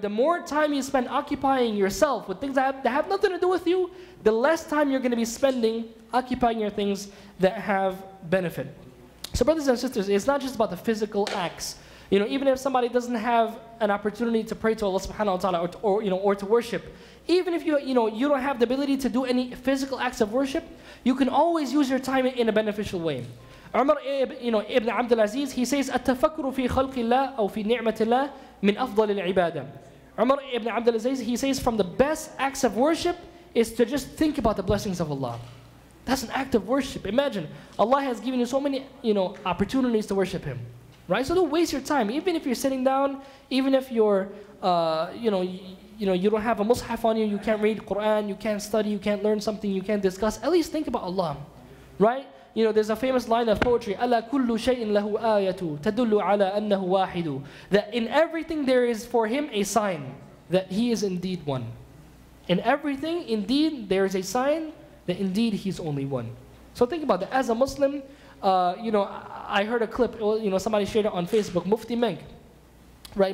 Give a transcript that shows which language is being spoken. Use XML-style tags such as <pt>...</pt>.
<en>The more time you spend occupying yourself with things that have nothing to do with you, the less time you're going to be spending occupying your things that have benefit. So brothers and sisters, it's not just about the physical acts. You know, even if somebody doesn't have an opportunity to pray to Allah subhanahu wa ta'ala or to worship, even if you don't have the ability to do any physical acts of worship, you can always use your time in a beneficial way.</en> <ar>Umar ibn Abdul Aziz,</ar> <en>he says,</en> <ar>التفكر في خلق الله أو في نعمة الله من أفضل العبادة.</ar> <en>Umar ibn Abdul Aziz, he says, from the best acts of worship is to just think about the blessings of Allah. That's an act of worship. Imagine, Allah has given you so many opportunities to worship Him. Right? So don't waste your time. Even if you're sitting down, even if you're, you don't have a mushaf on you, you can't read Quran, you can't study, you can't learn something, you can't discuss, at least think about Allah. Right? You know, there's a famous line of poetry,</en> <ar>أَلَا كُلُّ شَيْءٍ لَهُ آيَةٌ تَدُلُّ عَلَىٰ أَنَّهُ وَاحِدٌ.</ar> <en>That in everything there is for Him a sign that He is indeed one. In everything, indeed, there is a sign that indeed He's only one. So think about that. As a Muslim, I heard a clip, somebody shared it on Facebook, Mufti Menk. Right?</en>